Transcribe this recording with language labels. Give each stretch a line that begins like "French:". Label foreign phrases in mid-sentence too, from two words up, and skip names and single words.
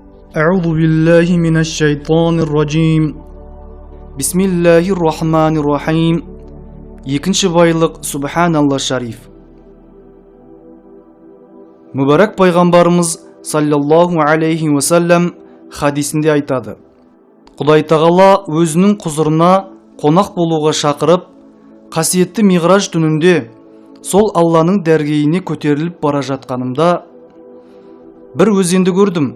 Arabic: أعوذ بالله من الشيطان الرجيم بسم الله الرحمن الرحيم
Kazakh: Екінші байлық Субханалла шариф. Мүбәрәк пайғамбарымыз
Arabic: صلى الله عليه وسلم
Kazakh: хадисінде айтады: Құдай тағала өзінің құзырына қонақ болуға шақырып, қасиетті Миғраж түнінде сол Алланың дәргейіне көтеріліп бара жатқанымда бір өзенді көрдім.